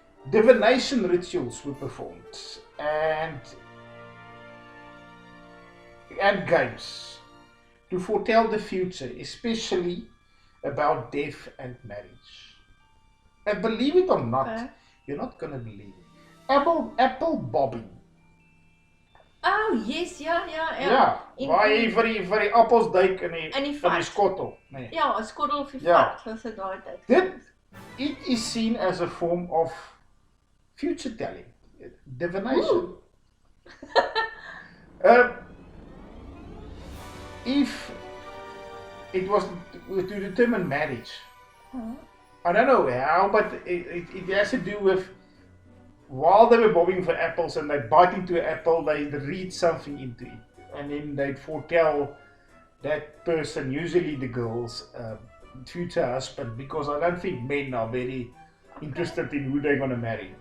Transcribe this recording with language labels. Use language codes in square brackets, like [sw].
[en] Divination rituals were performed and games to foretell the future, especially about death and marriage. And believe it or not, you're not gonna believe it. Apple bobbing. Oh yes, yeah. [af] Ja, waar jy vir die appels duik in die skottel. Nee. Ja, 'n skottel of 'n vat, soos dit daai tyd. [en] It is seen as a form of future telling, divination. If it was to determine marriage, I don't know how, but it has to do with while they were bobbing for apples and they bite into an apple, they read something into it, and then they foretell that person, usually the girl's future husband, because I don't think men are very interested in who they're going to marry.